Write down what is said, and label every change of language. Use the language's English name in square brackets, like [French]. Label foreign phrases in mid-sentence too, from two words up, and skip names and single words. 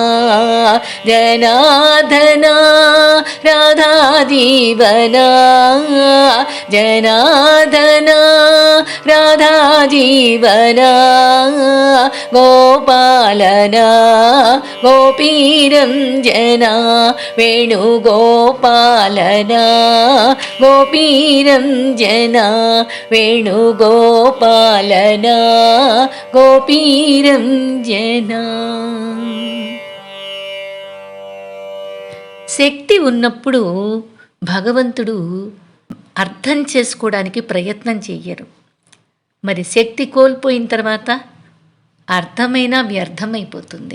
[Sanskrit] जनार्दना राधा जीवना जनार्दना राधा जीवना। गोपालना गोपीरञ्जना वेणुगोपालना गोपीरञ्जना वेणुगोपालना గోపీరంజనా. [Telugu] శక్తి ఉన్నప్పుడు భగవంతుడు అర్థం చేసుకోవడానికి ప్రయత్నం చెయ్యరు. మరి శక్తి కోల్పోయిన తర్వాత అర్థమైనా వ్యర్థమైపోతుంది.